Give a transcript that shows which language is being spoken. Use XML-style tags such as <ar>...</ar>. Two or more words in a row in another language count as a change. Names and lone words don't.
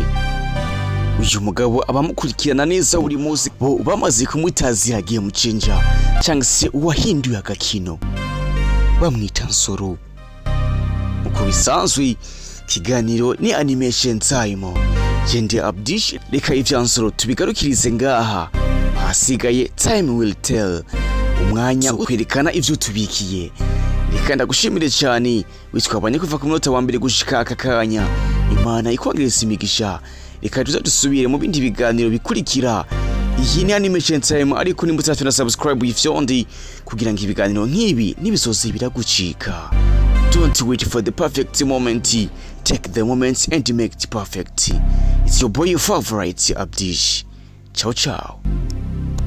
<rn>Uyu mugabo abamukurikirana neza buri munsi bo bamaze kumutazira agiye mucenja cyangwa se uwahinduye agakino bamwita Nsoro. Uko bisanzwe kiganiro ni</rn> <en>animation time.</en> <rn>Jende Abdish, reka ivya Nsoro tubigarukirize ngaha, hasigaye</rn> <en>time will tell,</en> <rn>umwanya ukwerekana ivyo tubikiye. Reka ndagushimire cyane witwabanye kuva ku munota wa mbere gushika aka kanya. Imana ikwongereza imigisha. Reka dusubire mu bindi biganiro bikurikira. Iyi ni</rn> <en>animation time,</en> <rn>ariko nimbutse na subscribe yifyondi kugira ngo ibiganiro nk'ibi nibisoze biragucika.</rn> <en>Don't wait for the perfect moment. Take the moment and make it perfect. It's your boy, your favorite Abdish.</en> <it>Ciao, ciao.</it>